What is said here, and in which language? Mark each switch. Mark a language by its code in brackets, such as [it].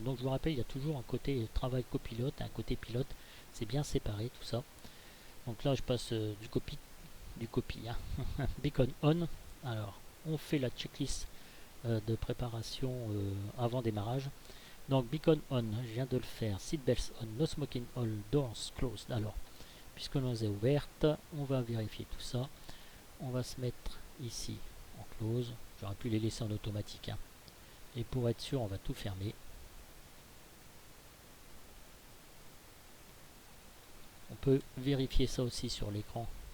[fr] Donc, je vous rappelle, il y a toujours un côté travail copilote et un côté pilote. C'est bien séparé tout ça. Donc là, je passe du copy. Hein. [en] Beacon on. [fr] Alors, on fait la checklist de préparation avant démarrage. Donc, beacon on, je viens de le faire. [en] Seatbelts on, no smoking all doors closed. [fr] Alors, puisque l'on est ouverte, on va vérifier tout ça. On va se mettre ici en close. J'aurais pu les laisser en automatique. Hein. Et pour être sûr, on va tout fermer. On peut vérifier ça aussi sur l'écran.